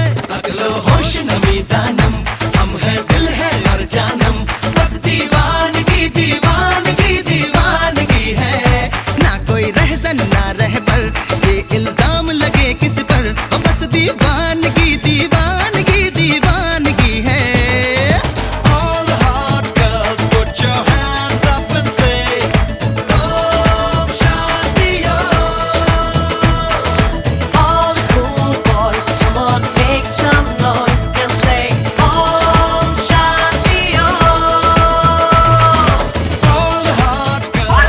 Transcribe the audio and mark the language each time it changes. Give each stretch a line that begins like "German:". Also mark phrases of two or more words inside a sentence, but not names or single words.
Persian: عقل و هوش نمی‌دانم,
Hindi: हम हैं दिल है और जानम। बस दीवानगी दीवानगी दीवानगी है, ना कोई रहसन ना रहबर, ये इल्जाम लगे किस पर। बस दीवानगी दीवानगी दीवानगी है।
English: All the hot girls put your hands up and say Om Shanti Om। All the cool boys, come on, make some noise and say Om Shanti Om। All the hot girls